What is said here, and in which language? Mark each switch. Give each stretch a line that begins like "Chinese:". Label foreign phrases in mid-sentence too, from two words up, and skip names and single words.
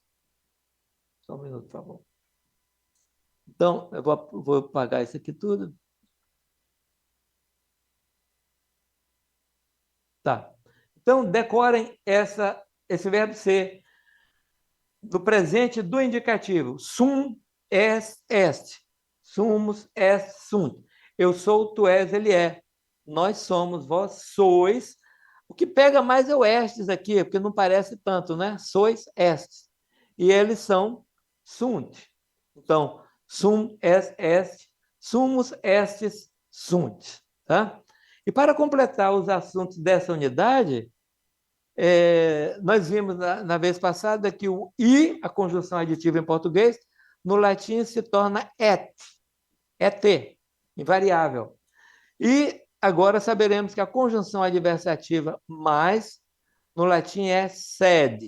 Portuguese: Só um minuto, por favor. Então, eu vou apagar isso aqui tudo. Tá. Então, decorem esse verbo ser do presente do indicativo.
Latin: Sum, est, est. Sumus, est, sunt.
Portuguese: Eu sou, tu és, ele é. Nós somos, vós sois. O que pega mais é o estes aqui, porque não parece tanto, né? Sois, estes. E eles são sunt. Então,
Latin: sum, est, sumus, estes, sunt.
Portuguese: Tá? E para completar os assuntos dessa unidade, nós vimos na vez passada que o i, a conjunção aditiva em português, no latim se torna et, invariável. E agora saberemos que a conjunção adversativa mais, no latim é sed.